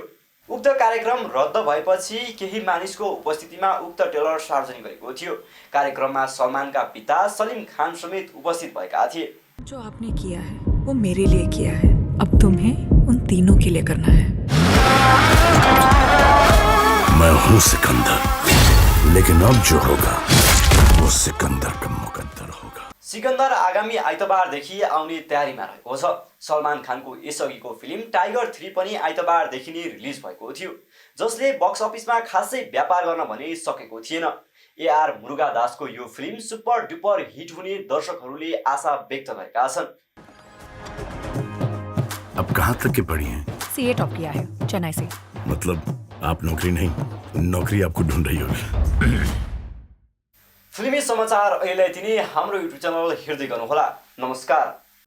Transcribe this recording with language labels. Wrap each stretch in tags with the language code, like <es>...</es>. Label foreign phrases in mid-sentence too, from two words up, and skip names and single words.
<ne>उक्त कार्यक्रम रद्द भएपछि केही मानिसको उपस्थितिमा उक्त ट्रेलर सार्वजनिक गरेको थियो। कार्यक्रममा सलमानका पिता सलीम खान समेत उपस्थित भएका थिए।</ne> <hi>जो आपने किया है वो मेरे लिए किया है, अब तुम्हें उन तीनों के लिए करना है। मैं हूँ सिकंदर, लेकिन अब जो होगा वो सिकंदर का मुकद्दर होगा।</hi> <ne>सिकन्दर आगामी आइतबारदेखि आउने तयारीमा रहेको छ। सलमान खानको यसअघिको फिल्म टाइगर 3 पनि आइतबारदेखि नै रिलिज भएको थियो, जसले बक्स अफिसमा खासै व्यापार गर्न भने सकेको थिएन। AR मुरुगादासको यो फिल्म</ne> <en>super duper hit</en> <ne>हुने दर्शकहरूले आशा व्यक्त गरेका छन्।</ne> <hi>अब कहाँ तक के पढ़ी हैं? सीए टॉप किया है चेन्नई से। मतलब आप नौकरी नहीं, नौकरी आपको ढूंढ रही होगी।</hi> <ne>फिल्मी समाचार अहिले यति नै। हाम्रो युट्युब च्यानल हेर्दै गर्नुहोला। नमस्कार।</ne>